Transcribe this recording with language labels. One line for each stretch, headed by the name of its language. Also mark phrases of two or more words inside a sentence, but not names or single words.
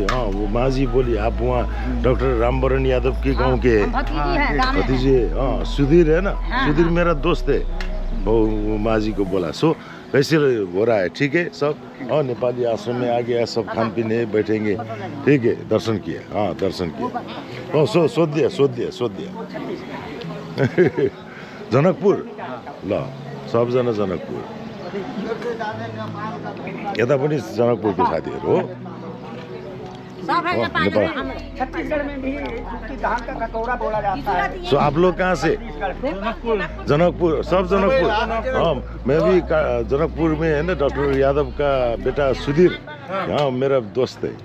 Hindi: हाँ, वो माँ जी बोली आप वहाँ डॉक्टर रामवरण यादव के गांव के भतीजे, हाँ, सुधीर है ना, सुधीर मेरा दोस्त है। वो माँ जी को बोला, सो कैसे हो रहा है? ठीक है सब। हाँ, नेपाली आश्रम में आ गया, सब खान पीने बैठेंगे, ठीक है। दर्शन किया, हाँ दर्शन किया।
Nepali: हाँ, सोध दिया जनकपुर, ल सबजना जनकपुर, यता पनि जनकपुरको साथीहरू हो।
Hindi: छत्तीसगढ़ में भी धान का कटोरा बोला जाता है। सो आप लोग कहाँ से? जनकपुर, सब जनकपुर। हाँ, मैं भी जनकपुर में है ना, डॉक्टर यादव का बेटा सुधीर, हाँ मेरा दोस्त है।